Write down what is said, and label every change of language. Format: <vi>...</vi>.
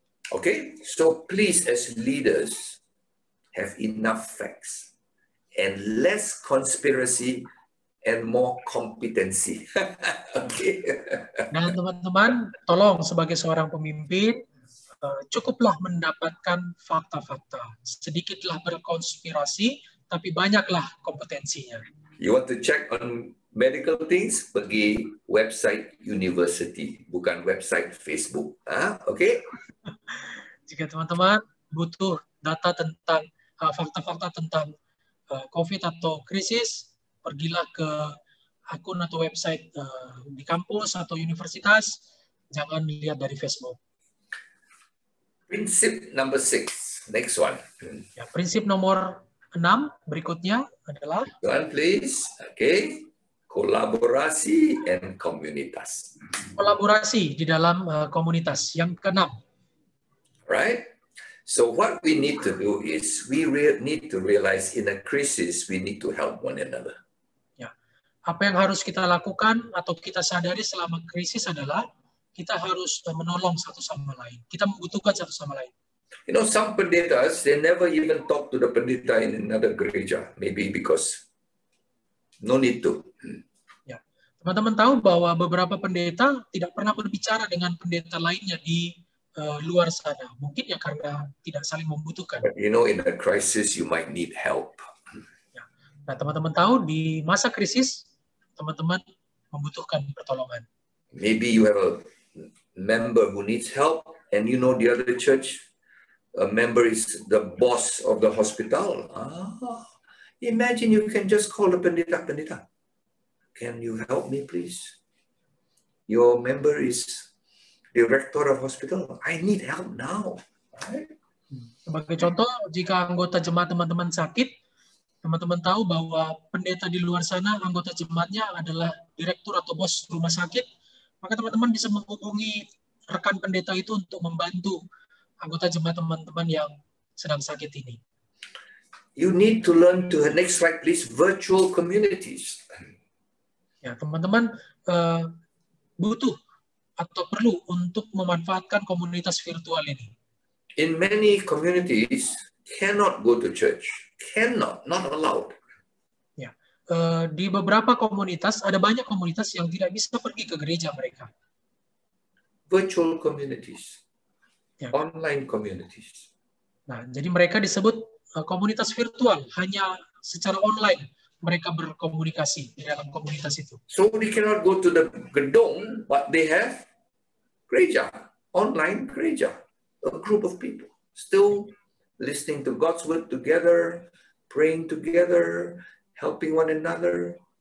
<en>Okay, so please as leaders have enough facts and less conspiracy and more competency. Okay.</en> <id>Dan teman-teman, tolong sebagai seorang pemimpin, cukuplah mendapatkan fakta-fakta. Sedikitlah berkonspirasi, tapi banyaklah kompetensinya.</id> <en>You want to check on medical things?</en> <id>Pergi website university, bukan website Facebook.</id> <en>Okay?</en> <id>Jika teman-teman butuh data tentang fakta-fakta tentang COVID atau krisis, pergilah ke akun atau website di kampus atau universitas, jangan dilihat dari Facebook.</id> <en>Prinsip number 6, next one.</en> <id>Ya, prinsip nomor 6 berikutnya adalah</id> <en>One please. Okay. Kolaborasi and komunitas.</en> <id>Kolaborasi di dalam komunitas. Yang keenam.</id> <en>Right? So what we need to do is we need to realize in a crisis we need to help one another.</en> <id>Ya. Apa yang harus kita lakukan atau kita sadari selama krisis adalah kita harus menolong satu sama lain. Kita membutuhkan satu sama lain.</id> <en>Some pendetas, they never even talk to the pendeta in another gereja. Maybe because no need to.</en> <id>Ya. Teman-teman tahu bahwa beberapa pendeta tidak pernah berbicara dengan pendeta lainnya di luar sana. Mungkin ya karena tidak saling membutuhkan.</id> <en>But in a crisis, you might need help.</en> <id>Ya. Nah, teman-teman tahu di masa krisis, teman-teman membutuhkan pertolongan.</id> <en>Maybe you have a member who needs help, and the other church, a member is the boss of the hospital. Imagine you can just call the pendeta. Can you help me, please? Your member is director of hospital. I need help now. Right?</en> <id>Sebagai contoh, jika anggota jemaat teman-teman sakit, teman-teman tahu bahwa pendeta di luar sana, anggota jemaatnya adalah direktur atau bos rumah sakit, maka teman-teman bisa menghubungi rekan pendeta itu untuk membantu anggota jemaat teman-teman yang sedang sakit ini.</id> <en>you need to learn to, next slide please, virtual communities.</en> <id>Ya, teman-teman butuh atau perlu untuk memanfaatkan komunitas virtual ini.</id> <en>In many communities, cannot go to church, not allowed.</en> <id>Ya, di beberapa komunitas, ada banyak komunitas yang tidak bisa pergi ke gereja mereka.</id> <en>Virtual communities,</en> <id>Ya.</id> <en>online communities.</en> <id>Nah, jadi mereka disebut komunitas virtual, hanya secara online mereka berkomunikasi di dalam komunitas itu.</id> <en>So they cannot go to the gedung, but they have gereja, online gereja, a group of people still listening to God's word together, praying together, helping one another.</en>